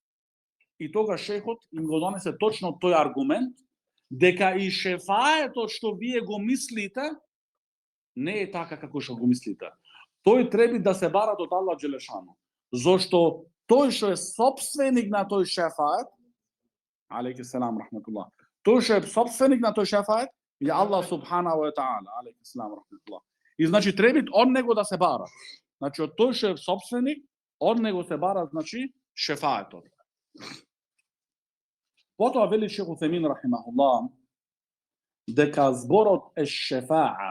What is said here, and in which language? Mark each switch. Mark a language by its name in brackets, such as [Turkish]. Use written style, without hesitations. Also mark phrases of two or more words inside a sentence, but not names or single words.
[Macedonian] И тогаш шехот им го донесе точно тој аргумент, дека и шефаетот што вие го мислите, не е така како што го мислите. Тој треба да се бара од [Arabic] الله جل شأنه. [Macedonian] Зошто тој што е собственик на тој шефает, [Arabic] عليك السلام رحمة الله, [Macedonian] тој што е собственик на тој шефает, е [Arabic] الله سبحانه وتعالى, عليك السلام رحمة الله. [Macedonian] И значи треба од него да се бара. Значи од тој што е собственик, од него се бара, значи шефаетот. Потоа вели шех Утемин рахимахуллах дека зборот е шефаа.